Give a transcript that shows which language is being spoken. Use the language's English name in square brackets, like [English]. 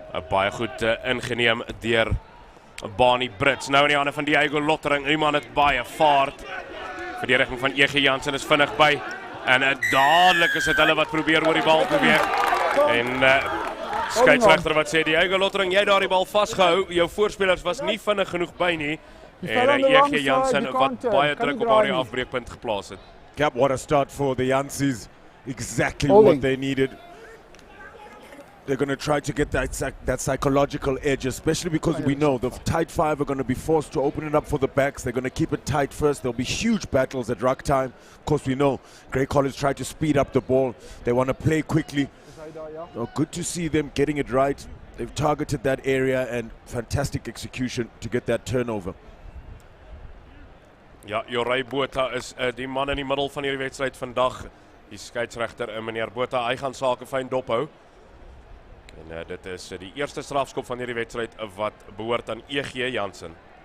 [Afrikaans] Baie goed ingeneem deur Barney Brits. Nou in die hande van Diego Lottering. Die man het baie vaart. Verdediging van EG Jansen is vinnig by. En dadelik is dit hulle wat probeer oor die bal beweeg. En skeieregter wat sê, Diego Lottering, jy daar die bal vasgehou. Jou voorspelers was nie vinnig genoeg by nie. En EG Jansen wat baie druk op daardie afbreekpunt geplaas het. [English] Cap, what a start for the Yanceys. Exactly what they needed. They're going to try to get that psychological edge, especially because we know the tight five are going to be forced to open it up for the backs. They're going to keep it tight first. There'll be huge battles at ruck time. Of course, we know Grey College try to speed up the ball. They want to play quickly. So good to see them getting it right. They've targeted that area and fantastic execution to get that turnover. [Afrikaans] Ja, Jorij Botha is die man in die middel van hierdie wedstryd vandag. Die skeieregter, meneer Botha, hy gaan sake fyn dophou. En dit is die eerste strafskop van hierdie wedstryd wat behoort aan EG Jansen.